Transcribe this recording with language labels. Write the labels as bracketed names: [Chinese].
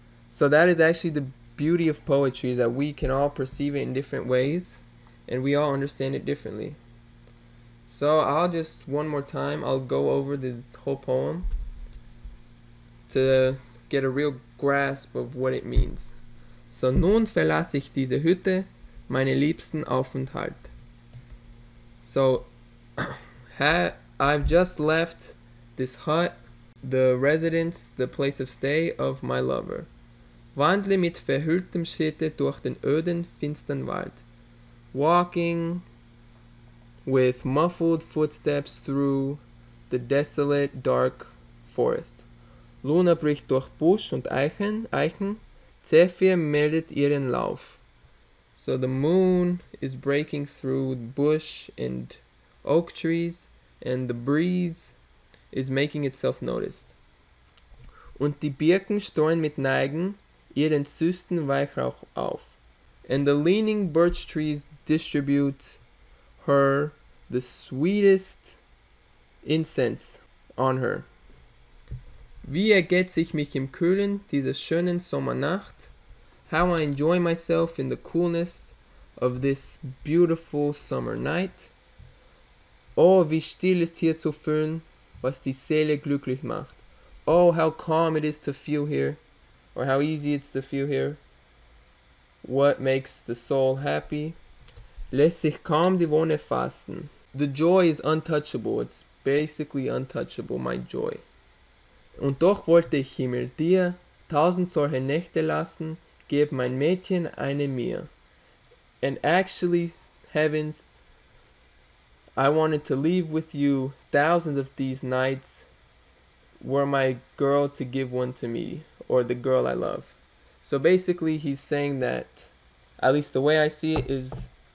[English] So that is actually the beauty of poetry, is that we can all perceive it in different ways and we all understand it differently. So I'll just, one more time, I'll go over the whole poem to get a real grasp of what it means. [German] So, nun verlasse ich diese Hütte, meine liebsten Aufenthalt. [English] So, I've just left this hut, the residence, the place of stay of my lover. [German] Wandle mit verhülltem Schritte durch den öden, finstern Wald. [English] Walking with muffled footsteps through the desolate, dark forest. [German] Luna bricht durch Busch und Eichen. Zephyr meldet ihren Lauf. [English] So the moon is breaking through bush and oak trees, and the breeze is making itself noticed. [German] Und die Birken streuen mit Neigen ihren süßen Weichrauch auf. [English] And the leaning birch trees distribute her the sweetest incense on her. [German] Wie ergötze ich mich im Kühlen dieser schönen Sommernacht. [English] How I enjoy myself in the coolness of this beautiful summer night. [German] Oh, wie still ist hier zu fühlen, was die Seele glücklich macht. [English] Oh, how calm it is to feel here, or how easy it's to feel here. What makes the soul happy. [German] Lässt sich kaum die Wonne fassen. [English] The joy is untouchable. It's basically untouchable, my joy. [German] Und doch wollte ich Himmel dir 1000 solche Nächte lassen, geb mein Mädchen eine mir. [English] And actually, heavens, I wanted to leave with you thousands of these nights, were my girl to give one to me, or the girl I love. So basically he's saying that, at least the way I see it, is